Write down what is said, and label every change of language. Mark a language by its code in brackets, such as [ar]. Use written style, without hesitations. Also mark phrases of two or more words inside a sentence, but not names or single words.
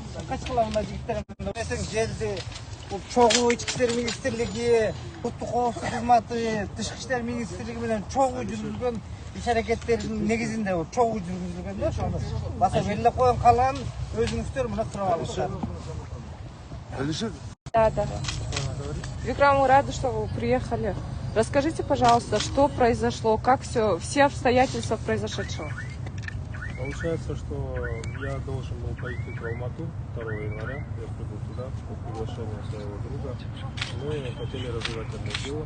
[ky] качкыла мына жигиттер эсең жерди чогуу ички иштер министрлиги, улуттук коопсуздук кызматы, тышкы иштер министрлиги менен чогуу жүргүзүлгөн иш аракеттердин негизинде чогуу жүргүзүлгөн да ошону баса бериле койгон, калган өзүңүздөр мына сурап алыңыздар. [ru] Да. Викрам, мы рады, что вы приехали. Расскажите, пожалуйста, что произошло, как все обстоятельства произошедшего. Получается, что я должен был поехать в Алмату 2 января. Я прибыл туда по приглашению своего друга. Мы хотели развивать одно дело.